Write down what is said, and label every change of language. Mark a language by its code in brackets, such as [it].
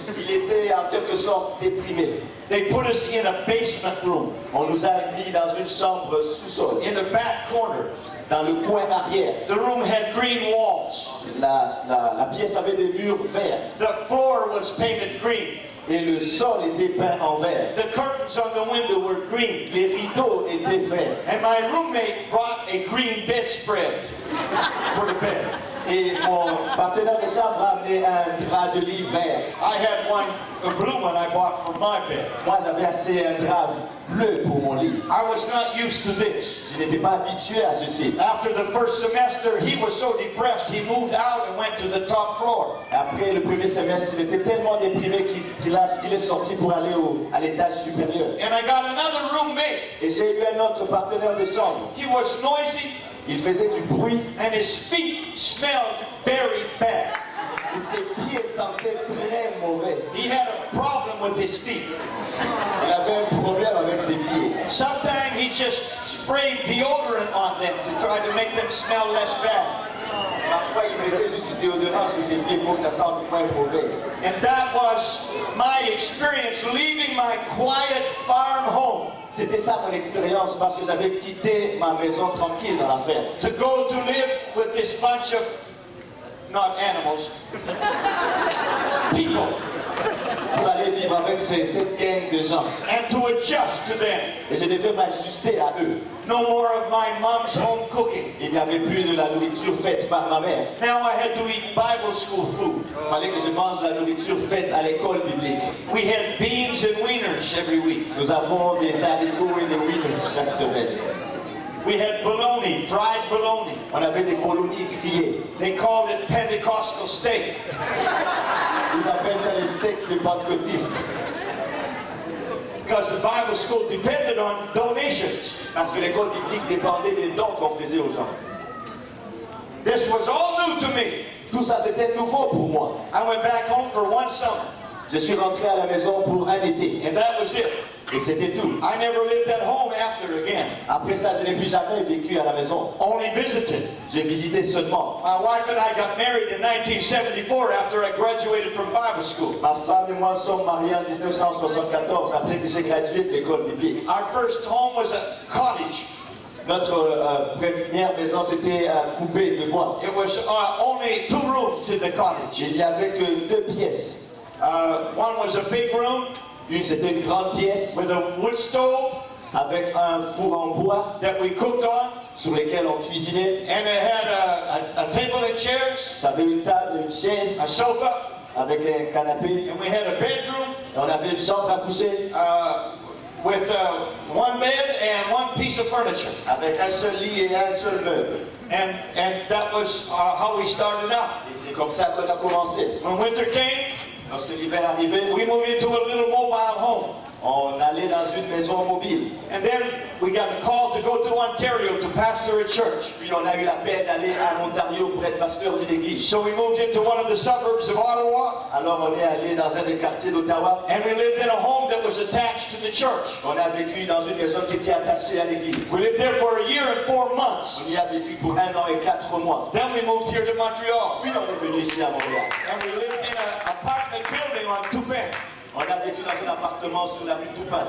[fr] Il était en quelque sorte déprimé. [en] They put us in a basement room [fr] On nous a mis dans une chambre sous-sol, [en] in the back corner. [fr] dans le coin arrière. [en] The room had green walls. [fr] La pièce avait des murs verts [en] The floor was painted green. [fr] et le sol était peint en vert. [en] The curtains on the window were green. [fr] Les rideaux étaient verts. [en] And my roommate brought a green bedspread for the bed. [fr] Et mon partenaire de chambre a amené un drap de lit vert. [en] I had one, a blue one I bought for my bed. [fr] Moi, j'avais assez un drap bleu pour mon lit. [en] I was not used to this. [fr] Je n'étais pas habitué à ceci. [en] After the first semester, he was so depressed, he moved out and went to the top floor. [fr] Après le premier semestre, il était tellement déprimé qu'il est sorti pour aller à l'étage supérieur. [en] And I got another roommate. [fr] Et j'ai eu un autre partenaire de chambre. [en] He was noisy, [fr] Il faisait du bruit [en] and his feet smelled very bad. [fr] et ses pieds sentaient très mauvais. [en] He had a problem with his feet. [fr] Il avait un problème avec ses pieds. [en] Sometimes he just sprayed deodorant on them to try to make them smell less bad. [fr] Parfois, il mettait juste du déodorant sur ses pieds pour que ça sente moins mauvais. [en] And that was my experience leaving my quiet farm home [fr] C'était ça mon expérience parce que j'avais quitté ma maison tranquille dans la ferme [en] to go to live with this bunch of, not animals, people, [fr] pour aller vivre avec cette gang de gens. [en] and to adjust to them. [fr] Et je devais m'ajuster à eux. [en] No more of my mom's home cooking. [fr] Il n'y avait plus de la nourriture faite par ma mère. [en] Now I had to eat Bible school food. [fr] Il fallait que je mange la nourriture faite à l'école biblique. [en] We had beans and wieners every week. [fr] Nous avons des haricots et des wieners chaque semaine. [en] We had bologna, fried bologna. [fr] On avait des bolognas grillés. [en] They called it Pentecostal steak. [fr] Ils appellent ça les steaks de pentecôtistes. [en] Because the Bible school depended on donations. [fr] Parce que l'école biblique dépendait des dons qu'on faisait aux gens. [en] This was all new to me. [fr] Tout ça, c'était nouveau pour moi. [en] I went back home for one summer, [fr] Je suis rentré à la maison pour un été. [en] and that was it. [fr] Et c'était tout. [en] I never lived at home after again. [fr] Après ça, je n'ai plus jamais vécu à la maison. [en] Only visited. [fr] J'ai visité seulement. [en] My wife and I got married in 1974 after I graduated from Bible school. [fr] Ma femme et moi sommes mariés en 1974, après que j'ai gradué de l'école biblique. [en] Our first home was a cottage. [fr] Notre première maison, c'était coupée de bois. [en] It was only 2 rooms in the cottage. [fr] Il n'y avait que 2 pièces. [en] One was a big room [fr] Une, c'était une grande pièce [en] with a wood stove [fr] avec un four en bois [en] that we cooked on, [fr] sur lequel on cuisinait. [en] and it had a table and chairs, [fr] Ça avait une table, une chaise [en] a sofa, [fr] avec un canapé. [en] and we had a bedroom [fr] Et on avait une chambre à coucher [en] with one bed and one piece of furniture. [fr] avec un seul lit et un seul meuble. [en] And that was how we started out. [fr] Et c'est comme ça qu'on a commencé. [en] When winter came, [fr] Lorsque l'hiver arrivait, [en] we moved into a little mobile home. [fr] on allait dans une maison mobile. [en] And then we got a call to go to Ontario to pastor a church. [fr] Puis on a eu la peine d'aller à Ontario pour être pasteur d'une église. [en] So we moved into one of the suburbs of Ottawa, [fr] Alors on est allé dans un des quartiers d'Ottawa. [en] and we lived in a home that was attached to the church. [fr] On a vécu dans une maison qui était attachée à l'église. [en] We lived there for a year and 4 months. [fr] On y a vécu pour 1 an et 4 mois. [en] Then we moved here to Montreal, [fr] Puis on est venu ici à Montréal. [en] and we lived in an apartment building on Toupin, [fr] On a vécu dans un appartement sur la rue Toupin.